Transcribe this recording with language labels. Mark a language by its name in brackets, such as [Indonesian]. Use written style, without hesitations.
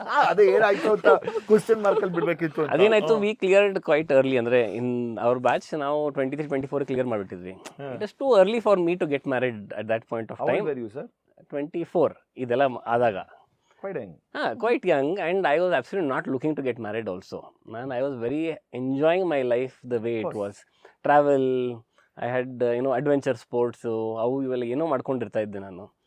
[Kannada] ಅದೇ ಏನಾಯ್ತು ಅಂತ ಕ್ವೆಶ್ಚನ್ ಮಾರ್ಕ್ ಅಲ್ಲಿ ಬಿಡ್ಬೇಕಿತ್ತು. ಅದೇನಾಯ್ತು, [English] We cleared quite early. [Kannada] ಅಂದ್ರೆ [English] in our batch [Kannada] ನಾವು 23-24 clear ಮಾಡ್ಬಿಟ್ಟಿದ್ವಿ. [English] It is too early for me to get married at that point of time. 24 [Kannada] ಇದೆಲ್ಲ ಆದಾಗ [English] quite young, and I was absolutely not looking to get married also. Man, I was very enjoying my life the way it was. Travel, I had adventure sports, [Kannada] ಅವು ಇವೆಲ್ಲ ಏನೋ ಮಾಡ್ಕೊಂಡಿರ್ತಾ ಇದ್ದೆ ನಾನು.